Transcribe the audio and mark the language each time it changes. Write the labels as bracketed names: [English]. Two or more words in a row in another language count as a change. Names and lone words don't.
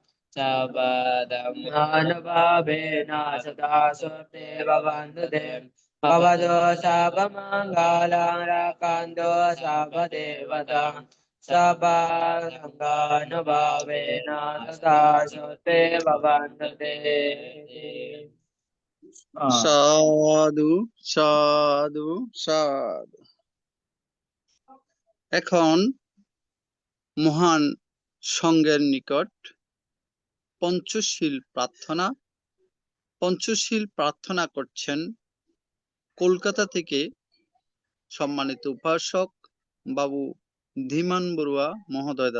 [Pali] Sabadhammanubbhavedha sada soteva vandate Bhavado sabbamangalam rakkhando sabbadevata Sabbasanganubbhavena sada soteva vandate। সাধু সাধু সাধু। [Bangla] এখন মহান সংঘের নিকট পঞ্চশীল প্রার্থনা। পঞ্চশীল প্রার্থনা করছেন কলকাতা থেকে সম্মানিত উপাসক বাবু ধীমান বড়ুয়া মহোদয়।